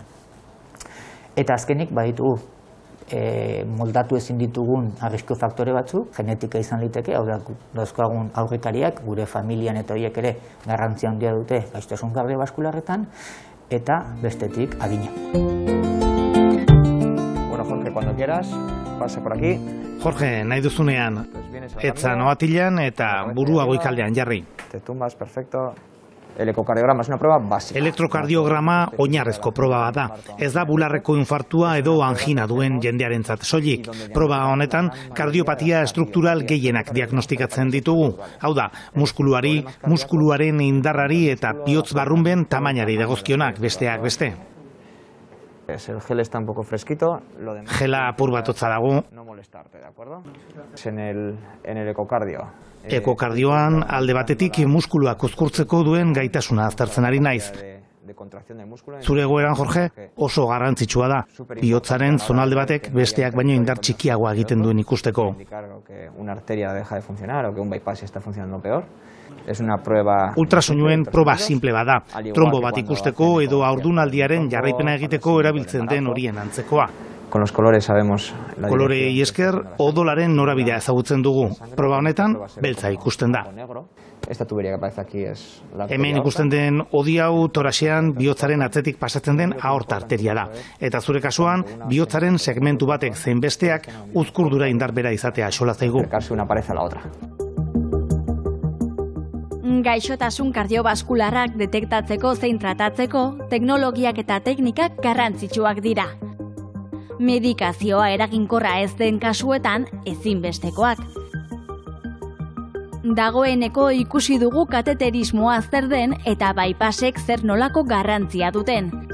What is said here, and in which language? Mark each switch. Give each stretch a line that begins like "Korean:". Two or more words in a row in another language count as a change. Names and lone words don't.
Basque: Eta azkenik baditugu moldatu ezin ditugun arrisku faktore batzuk, genetika izan liteke, hau da, dauzkagun aurrekariak, gure familian eta horiek ere garrantzia handia dute gaixotasun kardiobaskularretan, eta bestetik adina.
Spanish: Bueno, Jorge, cuando quieras, pase por aquí. Jorge,
Basque: nahi duzunean, etza noatilan eta burua goikaldean jarri.
Spanish: Te tumbas, perfecto. El ecocardiograma es una prueba básica.
Basque: Elektrokardiograma oinarrezko proba bat da. Ez da bularreko infartua edo angina duen jendearentzat soilik. Proba honetan kardiopatia estruktural gehienak diagnostikatzen ditugu. Hau da, muskuluari, muskuluaren indarrari eta bihotz barrunben tamainari dagozkionak besteak beste.
Spanish: El gel está un poco fresquito.
Basque: Gela apur bat hotza dago.
Spanish: No molestarte, ¿de acuerdo? En el ecocardio.
Basque: Ekokardioan alde batetik muskuluak uzkurtzeko duen gaitasuna aztertzen ari naiz. Zure egoeran, Jorge, oso garrantzitsua da. Bihotzaren zonalde batek besteak baino indar txikiagoa egiten duen ikusteko.
Spanish: Una arteria deja de funcionar o que un bypass está funcionando peor. Es una prueba...
Basque: Ultrasoinuen proba simple bada. Trombo bat ikusteko edo haurdunaldiaren jarraipena egiteko erabiltzen den horien antzekoa.
Spanish: Con los colores sabemos...
Basque: Kolorei esker, odolaren norabidea ezagutzen dugu. Proba honetan, beltza ikusten da.
Spanish: Esta tubería que aparece aquí es la...
Basque: Hemen ikusten den odi hau toraxean bihotzaren atzetik pasatzen den aorta arteria da. Eta zure kasuan, bihotzaren segmentu batek zein besteak uzkurdura indarbera izatea xola zaigu.
Spanish: Acercarse una pared a la otra.
Basque: Gaixotasun kardiobaskularrak detektatzeko zein tratatzeko, teknologiak eta teknikak garrantzitsuak dira. Medikazioa eraginkorra ez den kasuetan ezinbestekoak. Dagoeneko ikusi dugu kateterismoa zer den eta bypassek zer nolako garrantzia duten.